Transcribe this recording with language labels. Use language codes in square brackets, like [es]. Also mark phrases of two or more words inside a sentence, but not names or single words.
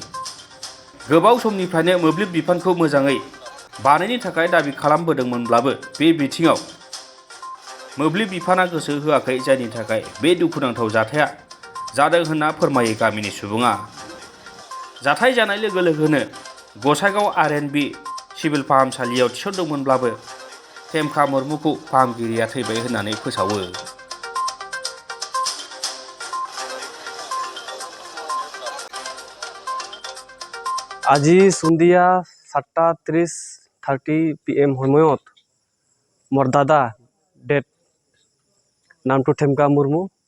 [brx] गोबाव समनिफ्रायनो मोब्लिब बिफानखौ मोजाङै बानायनो थाखाय दाबि खालामबोदोंमोनब्लाबो बे बिथिङाव मोब्लिब बिफाना गोसो होआखै, जायनि थाखाय बे दुखुनांथाव जाथाया जादों होनना फोरमायो गामिनि सुबुङा। जाथाय जानाय लोगो लोगोनो गसाइगाव आर.एन.बि. सिभिल फाहामसालियाव थिसनदोंमोनब्लाबो टेमखा मुर्मुखौ फाहामगिरिया थैबाय होननानै फोसावो। [as] আজি সন্ধিয়া 7:30 PM সময়ত মোৰ দাদা ডেথ, নামটো টেমকা মুৰ্মু।